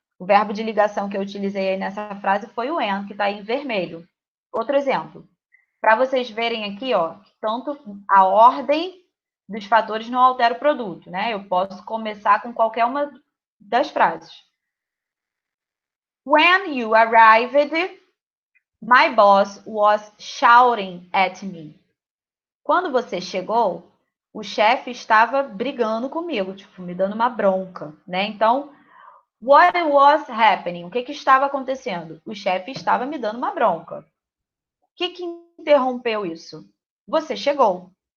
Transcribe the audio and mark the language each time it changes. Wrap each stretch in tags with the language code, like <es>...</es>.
<pt>O verbo de ligação que eu utilizei aí nessa frase foi o when, que está aí em vermelho. Outro exemplo. Para vocês verem aqui, ó, tanto a ordem dos fatores não altera o produto, né? Eu posso começar com qualquer uma das frases.</pt> <en>When you arrived, my boss was shouting at me.</en> <pt>Quando você chegou, o chefe estava brigando comigo, tipo, me dando uma bronca, né? Então,</pt> <en>what was happening?</en> <pt>O que estava acontecendo? O chefe estava me dando uma bronca. O que interrompeu isso? Você chegou.</pt>